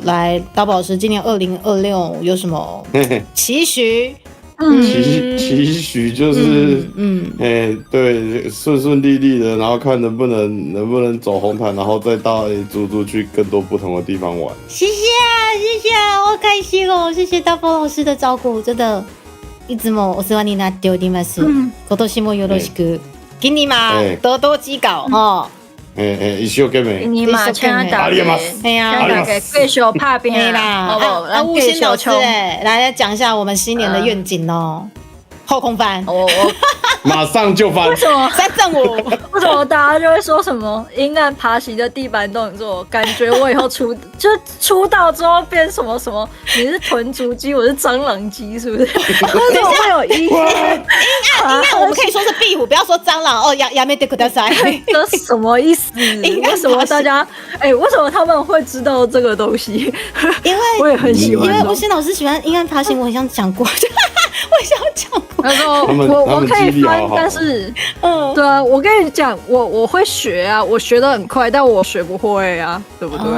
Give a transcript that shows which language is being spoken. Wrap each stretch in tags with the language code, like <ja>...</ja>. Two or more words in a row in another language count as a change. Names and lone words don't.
<zh>来，大宝老师，今年2026有什么期许？期许就是对，顺利利的，然后看能不能走红毯，然后再到足去更多不同的地方玩。谢谢，好开心哦！谢谢大宝老师的照顾，真的，</zh> <ja>いつもお世話になっております。今年もよろしく。</ja> <zh>给你嘛，多多指教哦。</zh> <ja>一生懸命。</ja> <zh>你嘛，请大家，继续拍片啦，好不好？吴昕老师，来讲一下我们新年的愿景哦。后空翻，我马上就翻。为什么 3.5？为什么大家就会说什么阴暗爬行的地板动作？感觉我以后出道之后变什么？你是豚足鸡，我是蟑螂鸡，是不是？为什么会有阴暗？我们可以说是壁虎，不要说蟑螂哦。</zh> <ja>やめてください。</ja> <zh>这什么意思？为什么大家为什么他们会知道这个东西？因为我也很喜欢。因为吴昕老师喜欢阴暗爬行，我很像讲过，他说我可以翻，但是对啊，我跟你讲，我会学啊，我学得很快，但我学不会啊，对不对？</zh>